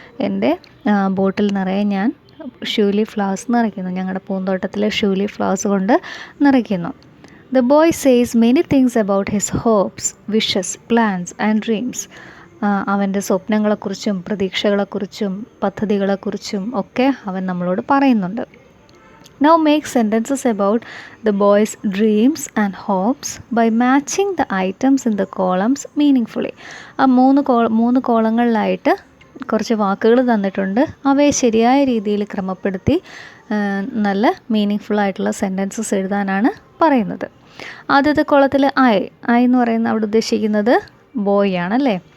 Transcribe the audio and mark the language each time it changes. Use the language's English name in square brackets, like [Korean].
[Malayalam] എൻ്റെ ബോട്ടിൽ നിറയെ ഞാൻ ഷ്യൂലി ഫ്ലവേഴ്സ് നിറയ്ക്കുന്നു. ഞങ്ങളുടെ പൂന്തോട്ടത്തിലെ ഷ്യൂലി ഫ്ലവേഴ്സ് കൊണ്ട് നിറയ്ക്കുന്നു. [English] The boy says many things about his hopes, wishes, plans and dreams. [Malayalam] അവൻ്റെ സ്വപ്നങ്ങളെക്കുറിച്ചും പ്രതീക്ഷകളെക്കുറിച്ചും പദ്ധതികളെക്കുറിച്ചും ഒക്കെ അവൻ നമ്മളോട് പറയുന്നുണ്ട്. [English] Now make sentences about the boy's dreams and hopes by matching the items in the columns meaningfully. [Malayalam] ആ മൂന്ന് കോളങ്ങളിലായിട്ട് കുറച്ച് വാക്കുകൾ തന്നിട്ടുണ്ട്. അവയെ ശരിയായ രീതിയിൽ ക്രമപ്പെടുത്തി നല്ല മീനിങ് ഫുള്ളായിട്ടുള്ള സെൻറ്റൻസസ് എഴുതാനാണ് പറയുന്നത്. ആദ്യത്തെ കോളത്തിൽ ഐ എന്ന് പറയുന്ന അവിടെ ഉദ്ദേശിക്കുന്നത് ബോയ് ആണല്ലേ.